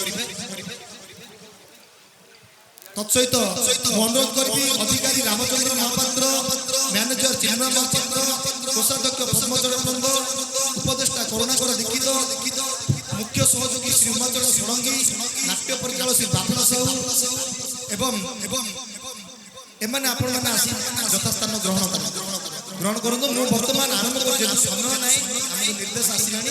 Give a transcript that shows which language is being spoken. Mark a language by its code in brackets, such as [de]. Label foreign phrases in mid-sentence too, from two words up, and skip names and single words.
[or] ତତ୍ସହିତ ଅନୁରୋଧ କରି ଅଧିକାରୀ ରାମଚନ୍ଦ୍ର ମହାପାତ୍ର ମ୍ୟାନେଜର ଚିନ୍ମୟ ମହାପାତ୍ର କୋଷାଧ୍ୟକ୍ଷ ପଦ୍ମଚରଣ ନନ୍ଦ ଉପଦେଷ୍ଟା କରୁଣାକର ଦୀକ୍ଷିତ ମୁଖ୍ୟ ସହଯୋଗୀ ଶ୍ରୀ ଉମାଚରଣ ଷଡ଼ଙ୍ଗୀ ନାଟ୍ୟ ପରିଚାଳକ ଶ୍ରୀ ବାପନ ସାହୁ ଏବଂ ଏମାନେ ଆପଣମାନେ ଆସି ଯଥାସ୍ଥାନ ଗ୍ରହଣ କରନ୍ତୁ। ମୁଁ ବର୍ତ୍ତମାନ ଆରମ୍ଭ କରୁଛି ସମୟ ନାହିଁ ଆମକୁ ନିର୍ଦ୍ଦେଶ ଆସିଲାଣି।